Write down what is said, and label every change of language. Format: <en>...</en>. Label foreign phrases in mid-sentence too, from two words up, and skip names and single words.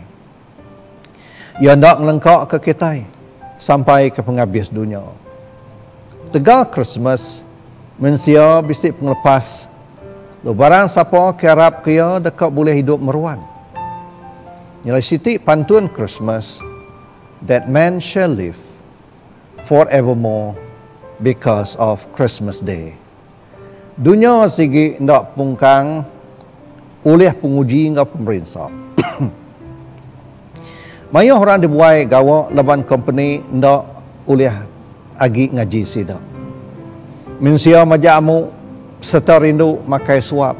<iba>Ya ndak ngelengkak ke kita sampai ke penghabis dunia. Tegal Christmas mensia bisik penglepas. Lo barang siapa ke harap kaya dekat boleh hidup meruan. Nyalai siti pantun Christmas.</iba> <en>That man shall live forevermore because of Christmas Day.</en> <iba>Dunia sigi ndak pungkang oleh penguji ngau pemerintah. Maya orang dibuai gawa laban company ndak oleh agi ngaji sidak. Mensia majamu serta rindu makai suap.</iba>